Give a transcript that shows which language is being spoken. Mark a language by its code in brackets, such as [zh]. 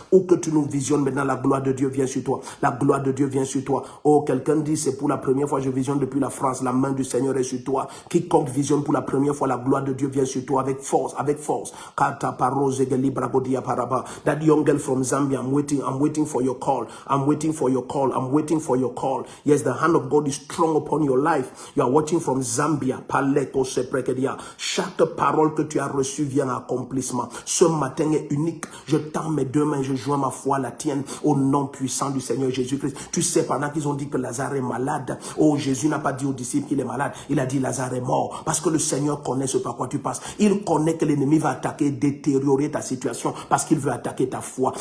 [fr] Où que tu nous visionnes maintenant, la gloire de Dieu vient sur toi. La gloire de Dieu vient sur toi. Oh, quelqu'un dit, c'est pour la première fois, je visionne depuis la France. La main du Seigneur est sur toi. Quiconque visionne pour la première fois, la gloire de Dieu vient sur toi avec force. Kata parose geli bragodia paraba. [en] That young girl from Zambia, I'm waiting for your call. I'm waiting for your call. Yes, the hand of God is strong upon your life. You are watching from Zambia. Paleko se prekedia. [fr] Chaque parole que tu as reçue vient à accomplissement. Ce matin est unique. Je tends mes deux mains, je joins ma foi à la tienne au nom puissant du Seigneur Jésus-Christ. Tu sais, pendant qu'ils ont dit que Lazare est malade, oh, Jésus n'a pas dit aux disciples qu'il est malade. Il a dit Lazare est mort. Parce que le Seigneur connaît ce par quoi tu passes. Il connaît que l'ennemi va attaquer, détériorer ta situation parce qu'il veut attaquer ta foi.